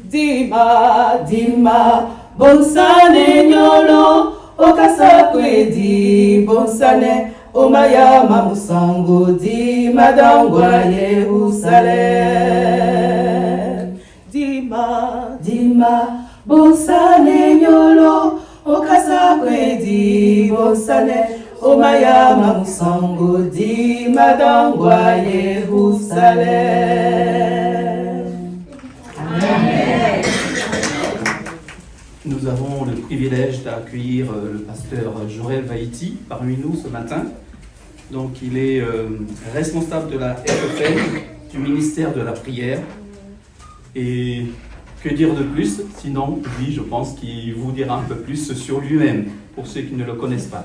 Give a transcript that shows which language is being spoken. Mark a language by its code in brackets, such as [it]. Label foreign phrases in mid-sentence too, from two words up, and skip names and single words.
[dua] Dima bonsane nyolo okasakwe di bonsane Omayama musango di madangwa Yerusalem. Dima Bosane nyolo kwedi bosane omaya mamusango di madangwa Yerusalem. Amen. [fr] Nous avons le privilège d'accueillir le pasteur Jorel Vaïti parmi nous ce matin. Donc il est responsable de la FFN, du ministère de la prière. Et que dire de plus, sinon lui, je pense qu'il vous dira un peu plus sur lui-même, pour ceux qui ne le connaissent pas.